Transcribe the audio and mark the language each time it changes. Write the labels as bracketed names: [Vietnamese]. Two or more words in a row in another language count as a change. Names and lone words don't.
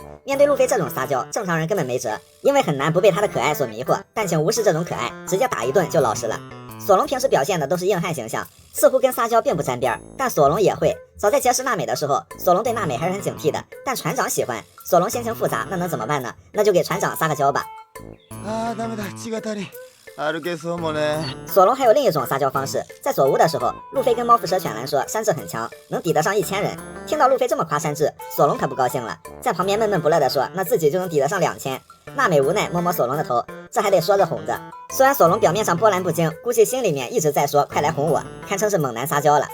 [Chinese] 面对路飞这种撒娇，正常人根本没辙，因为很难不被他的可爱所迷惑。但请无视这种可爱，直接打一顿就老实了。索隆平时表现的都是硬汉形象，似乎跟撒娇并不沾边，但索隆也会。早在结识娜美的时候，索隆对娜美还是很警惕的，但船长喜欢，索隆心情复杂，那能怎么办呢？那就给船长撒个娇吧。 [Japanese] ダメだ、血が足り歩けそうもね。 [Chinese] 索隆还有另一种撒娇方式，在佐屋的时候，路飞跟猫蝮蛇犬兰说山治很强，能抵得上1000人。听到路飞这么夸山治，索隆可不高兴了，在旁边闷闷不乐地说，那自己就能抵得上2000。娜美无奈摸摸索隆的头，这还得说着哄着。虽然索隆表面上波澜不惊，估计心里面一直在说快来哄我，堪称是猛男撒娇了。